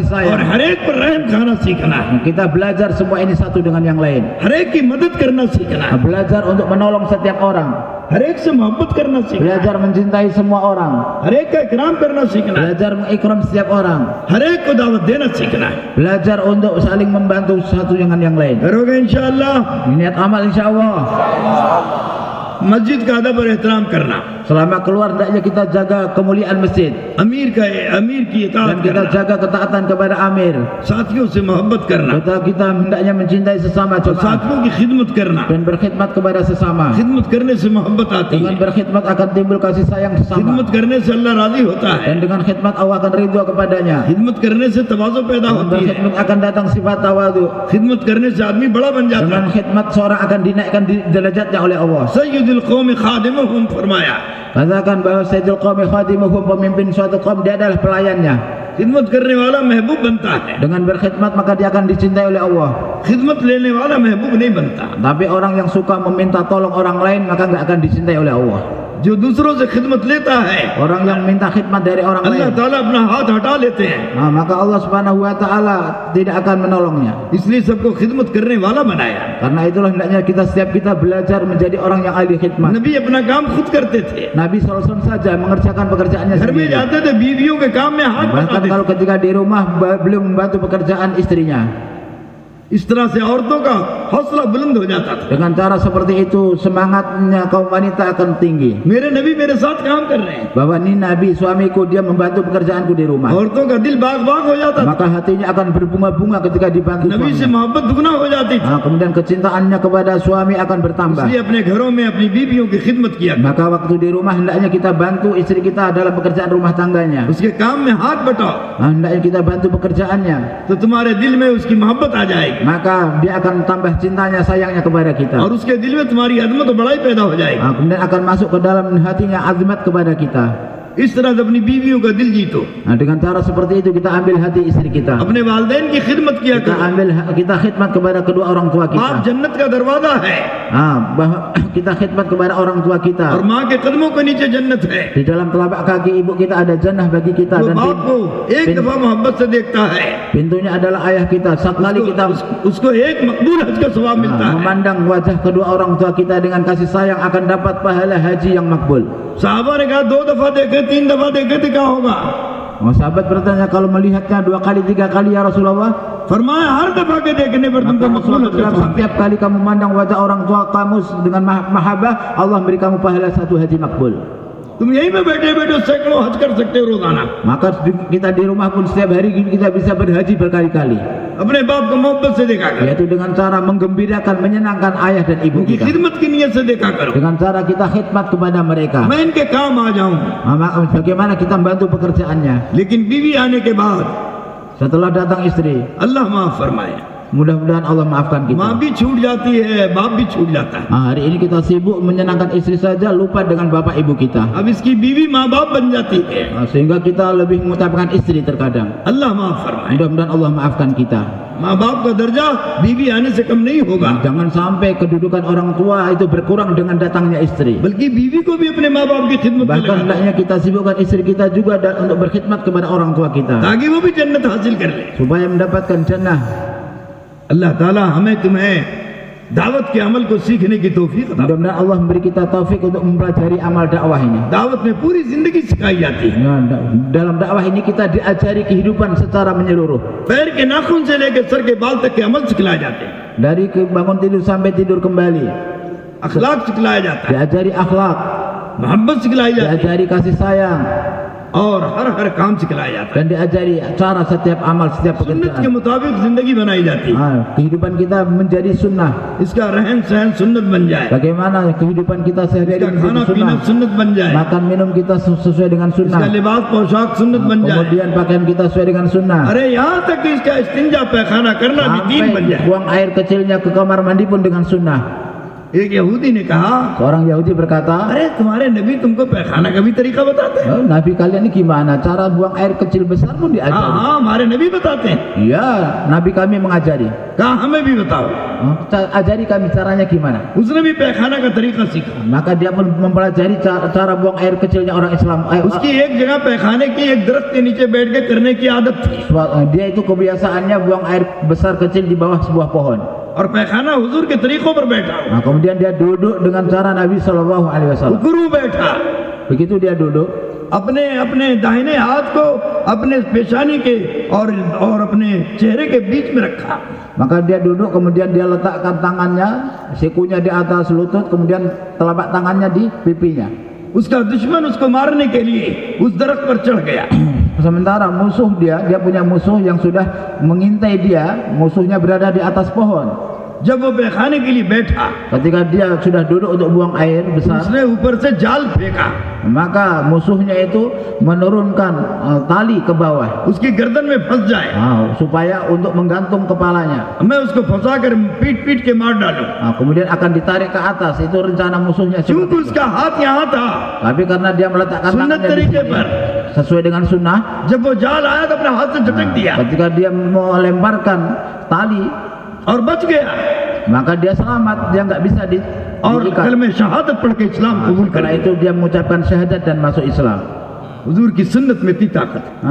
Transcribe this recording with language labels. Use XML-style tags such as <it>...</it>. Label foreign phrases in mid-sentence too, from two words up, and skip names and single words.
<hi>और</hi> <id>sayang.</id> <hi>हर एक पर रहम खाना सीखना है,</hi> <id>Kita belajar semua ini satu dengan yang lain.</id> <hi>हर एक की मदद करना सीखना है,</hi> <id>Belajar untuk menolong setiap orang,</id> <hi>हर एक से मोहब्बत करना सीखना है,</hi> <id>belajar mencintai semua orang,</id> <hi>हर एक का इकराम करना सीखना है,</hi> <id>belajar mengikram setiap orang,</id> <hi>हर एक को दावत देना सीखना है।</hi> <id>belajar untuk saling membantu satu dengan yang lain.</id> <hi>करोगे इंशाअल्लाह।</hi> <id>Niat amal insyaallah.</id> <hi>मस्जिद का अदब और एहतराम करना,</hi> <id>Selama keluar hendaknya kita jaga kemuliaan masjid</id> <hi>अमीर की</hi> <id>dan</id> <hi>इताअत</hi> <id>kita</id> <hi>करना,</hi> <id>jaga ketaatan kepada amir.</id> <hi>साथियों से मोहब्बत करना,</hi> <id>Kita hendaknya mencintai sesama</id> <hi>और</hi> <id>jemaah</id> <hi>साथियों की खिदमत करना।</hi> <id>dan berkhidmat kepada sesama.</id> <hi>खिदमत करने से मोहब्बत आती</hi> <id>Dengan</id> <hi>है,</hi> <id>berkhidmat akan timbul kasih sayang sesama,</id> <hi>खिदमत करने से अल्लाह राजी होता है,</hi> <id>dan dengan khidmat Allah akan ridho kepadanya.</id> <hi>खिदमत करने से तवाज़ु पैदा</hi> <id>Dengan</id> <hi>होती है,</hi> <id>berkhidmat akan datang sifat tawadu.</id> <hi>खिदमत करने से आदमी बड़ा बन जाता</hi> <id>Dengan</id> <hi>है।</hi> <id>khidmat seorang akan dinaikkan derajatnya oleh Allah.</id> <ar>سيد القوم خادمهم</ar> <hi>फरमाया,</hi> <id>Katakan bahwa</id> <ar>سيد القوم خادمهم,</ar> <id>pemimpin suatu kaum, dia adalah pelayannya.</id> <hi>खिदमत करने वाला महबूब बनता है,</hi> <id>Dengan berkhidmat maka dia akan dicintai oleh Allah.</id> <hi>खिदमत लेने वाला महबूब नहीं बनता।</hi> <id>Tapi orang yang suka meminta tolong orang lain maka nggak akan dicintai oleh Allah.</id> <hi>जो दूसरों से खिदमत लेता है,</hi> <id>Orang yang minta khidmat dari orang</id> <hi>अल्लाह</hi> <id>lain,</id> <hi>ताला अपना हाथ हटा लेते हैं,</hi> <id>maka Allah</id> <ar>سبحانه وتعالى</ar> <id>tidak akan menolongnya.</id> <hi>इसलिए सबको खिदमत करने वाला बनाया।</hi> <id>Karena itulah hendaknya setiap kita belajar menjadi orang yang ahli khidmat.</id> <hi>नबी अपना काम खुद करते थे,</hi> <id>Nabi SAW saja mengerjakan pekerjaannya</id> <hi>घर में</hi> <id>sendiri.</id> <hi>जाते थे बीवियों के काम में हाथ</hi> <id>Bahkan</id> <hi>बटाते</hi> <id>kalau</id> <hi>थे।</hi> <id>ketika di rumah beliau membantu pekerjaan istrinya.</id> <hi>इस तरह से औरतों का हौसला बुलंद हो जाता था।</hi> <id>Dengan cara seperti itu semangatnya kaum wanita akan tinggi.</id> <hi>मेरे नबी मेरे साथ काम कर रहे हैं,</hi> <id>Bahwa ini Nabi suamiku, dia membantu pekerjaanku di rumah.</id> <hi>औरतों का दिल बाग बाग हो जाता था,</hi> <id>Maka hatinya akan berbunga-bunga ketika dibantu</id> <hi>नबी से</hi> <id>suaminya.</id> <hi>मोहब्बत दुगना हो जाती थी।</hi> <id>Kemudian kecintaannya kepada suami akan bertambah.</id> <hi>इसलिए अपने घरों में अपनी बीवियों की खिदमत किया,</hi> <id>Maka waktu di rumah hendaknya kita bantu istri kita dalam pekerjaan rumah tangganya.</id> <hi>उसके काम में हाथ बटाओ,</hi> <id>Hendaknya kita bantu pekerjaannya.</id> <hi>तो तुम्हारे दिल में उसकी मोहब्बत आ जाएगी,</hi> <id>Maka dia akan tambah cintanya, sayangnya kepada kita.</id> <hi>और उसके दिल में तुम्हारी अजमत और बड़ाई पैदा हो जाएगी।</hi> <id>Kemudian akan masuk ke dalam hatinya azmat kepada kita.</id> <hi>इस तरह से अपनी बीवियों का दिल जीतो,</hi> <id>Nah, dengan cara seperti itu kita ambil hati istri kita.</id> <hi>अपने वालिदैन की खिदमत किया</hi> <id>Kita</id> <hi>करो।</hi> <id>kita khidmat kepada kedua orang tua</id> <hi>बाप</hi> <id>kita.</id> <hi>जन्नत का दरवाजा है</hi> <id>Bahwa kita khidmat kepada orang tua</id> <hi>और</hi> <id>kita.</id> <hi>माँ के कदमों के नीचे जन्नत है।</hi> <id>Di dalam telapak kaki ibu kita ada jannah bagi kita</id> <hi>जो</hi> <id>dan</id> <hi>बाप को एक दफा मोहब्बत से देखता है</hi> <id>pintunya adalah ayah kita. Satu kali kita</id> <hi>उसको एक मकबूल हज का सवाब मिलता है।</hi> <id>memandang wajah kedua orang tua kita dengan kasih sayang akan dapat pahala haji yang makbul.</id> <hi>साहबा ने कहा 2 दफा देखे 3 दफा देखे तो क्या होगा?</hi> <id>Sahabat bertanya, kalau melihatnya 2 kali 3 kali ya Rasulullah?</id> <hi>फरमाया हर दफा के देखने पर तुमको मकबूल हज का सवाब।</hi> <id>Setiap kali kamu memandang wajah orang tua kamu dengan mahabbah, Allah beri kamu pahala 1 haji makbul.</id> <hi>तुम यहीं पे बैठे बैठे सैकड़ों हज कर सकते हो रोजाना।</hi> <id>Maka kita di rumah pun setiap hari kita bisa berhaji berkali-kali.</id> <hi>अपने बाप को मोहब्बत से देखा करो,</hi> <id>Yaitu dengan cara menggembirakan, menyenangkan ayah dan ibu</id> <hi>उनकी</hi> <id>kita.</id> <hi>खिदमत की नीयत से देखा करो।</hi> <id>Dengan cara kita khidmat kepada mereka.</id> <hi>मैं इनके काम आ जाऊं,</hi> <id>Bagaimana kita membantu pekerjaannya.</id> <hi>लेकिन बीवी आने के बाद</hi> <id>Setelah datang istri,</id> <hi>अल्लाह माफ फरमाए।</hi> <id>mudah-mudahan Allah maafkan kita.</id> <hi>माँ भी छूट जाती है, बाप भी छूट जाता है।</hi> <id>Hari ini kita sibuk menyenangkan istri saja, lupa dengan bapak ibu kita.</id> <hi>अब इसकी बीवी माँ बाप बन जाती है।</hi> <id>Sehingga kita lebih mengutamakan istri terkadang.</id> <hi>अल्लाह माफ फरमाए।</hi> <id>Mudah-mudahan Allah maafkan kita.</id> <hi>माँ बाप का दर्जा बीवी आने से कम नहीं होगा,</hi> <id>Jangan sampai kedudukan orang tua itu berkurang dengan datangnya istri.</id> <hi>बल्कि बीवी को भी अपने माँ बाप की खिदमत में</hi> <id>Bahkan</id> <hi>लगा</hi> <id>hendaknya kita sibukkan istri kita juga untuk berkhidmat kepada orang tua kita,</id> <hi>ताकि वो भी जन्नत हासिल कर ले।</hi> <id>supaya mendapatkan jannah.</id> <hi>अल्लाह ताला हमें तुम्हें दावत के अमल को सीखने की तौफीक अता फरमाए।</hi> <id>Mudah-mudahan Allah memberi kita taufik untuk mempelajari amal dakwah ini.</id> <hi>दावत में पूरी जिंदगी सिखाई जाती है।</hi> <id>Dalam dakwah ini kita diajari kehidupan secara menyeluruh.</id> <hi>पैर के नाखून से लेकर सर के बाल तक के अमल सिखलाए जाते हैं,</hi> <id>Dari bangun tidur sampai tidur kembali.</id> <hi>अखलाक सिखलाया जाता है,</hi> <id>Diajari akhlak,</id> <hi>मोहब्बत सिखलाई जाती है</hi> <id>diajari kasih sayang,</id> <hi>और हर काम सिखलाया जाता है।</hi> <id>dan diajari cara setiap amal, setiap</id> <hi>सुन्नत के</hi> <id>pekerjaan.</id> <hi>मुताबिक जिंदगी बनाई जाती है।</hi> <id>Kehidupan kita menjadi sunnah.</id> <hi>इसका रहन सहन सुन्नत बन जाए,</hi> <id>Bagaimana kehidupan kita sehari-hari</id> <hi>इसका खाना</hi> <id>menjadi</id> <hi>पीना</hi> <id>sunnah.</id> <hi>सुन्नत बन जाए,</hi> <id>Makan minum kita sesuai dengan</id> <hi>इसका</hi> <id>sunnah.</id> <hi>लिबास पोशाक सुन्नत बन जाए।</hi> <id>Kemudian pakaian kita sesuai dengan sunnah.</id> <hi>अरे यहाँ तक कि इसका इस्तिंजा पैखाना करना भी दीन बन</hi> <id>Sampai</id> <hi>जाए।</hi> <id>buang air kecilnya ke kamar mandi pun dengan sunnah.</id> <hi>एक यहूदी ने कहा,</hi> <id>Seorang Yahudi berkata,</id> <hi>अरे तुम्हारे नबी तुमको पैखाना का भी तरीका बताते हैं?</hi> <id>"Oh, Nabi kalian ini gimana? Cara buang air kecil besar pun</id> <hi>हाँ</hi> <id>diajari."</id> <hi>हाँ हमारे नबी बताते हैं।</hi> <id>Iya, Nabi kami mengajari.</id> <hi>कहा हमें भी बताओ।</hi> <id>Ajari kami caranya gimana.</id> <hi>उसने भी पैखाना का तरीका सीखा।</hi> <id>Maka dia pun mempelajari cara buang air kecilnya orang Islam.</id> <hi>उसकी एक जगह पैखाने की एक दरख्त के नीचे बैठ के करने की आदत थी,</hi> <id>Dia itu kebiasaannya buang air besar kecil di bawah sebuah pohon.</id> <hi>और पैखाना हुजूर के तरीकों पर बैठा,</hi> <id>Nah, kemudian dia duduk dengan cara Nabi</id> <ar>صلى الله عليه وسلم.</ar> <hi>गुरु बैठा,</hi> <id>Begitu dia duduk,</id> <hi>अपने अपने दाहिने हाथ को अपने पेशानी के और अपने चेहरे के बीच में रखा,</hi> <id>maka dia duduk, kemudian dia letakkan tangannya, sikunya di atas lutut, kemudian telapak tangannya di pipinya.</id> <hi>उसका दुश्मन उसको मारने के लिए उस दरख्त पर चढ़ गया।</hi> <id>Sementara musuh dia punya musuh yang sudah mengintai dia, musuhnya berada di atas pohon.</id> <hi>जब वो पैखाने के लिए बैठा,</hi> <id>Ketika dia sudah duduk untuk buang air besar,</id> <hi>उसने ऊपर से जाल फेंका,</hi> <id>maka musuhnya itu menurunkan tali ke bawah,</id> <hi>उसकी गर्दन में फंस जाए,</hi> <id>supaya untuk menggantung kepalanya.</id> <hi>मैं उसको फंसा कर पीट पीट के मार डालूं।</hi> <id>Kemudian akan ditarik ke atas. Itu rencana musuhnya.</id> <hi>क्योंकि</hi> <id>seperti itu.</id> <hi>उसका हाथ यहाँ था,</hi> <id>Tapi karena dia meletakkan</id> <hi>सुन्नत</hi> <id>tangannya di</id> <hi>तरीके</hi> <id>sini,</id> <hi>पर,</hi> <id>sesuai dengan sunnah,</id> <hi>जब वो जाल आया तो अपने हाथ से झटक दिया</hi> <id>ketika dia melemparkan tali,</id> <hi>और बच गया,</hi> <id>maka dia selamat, dia nggak bisa</id> <hi>और</hi> <id>diikat.</id> <hi>कलमे शहादत पढ़ के इस्लाम कबूल कर</hi> <id>Setelah itu dia mengucapkan syahadat dan masuk Islam.</id> <hi>हुजूर की सुन्नत में इतनी ताकत है।</hi>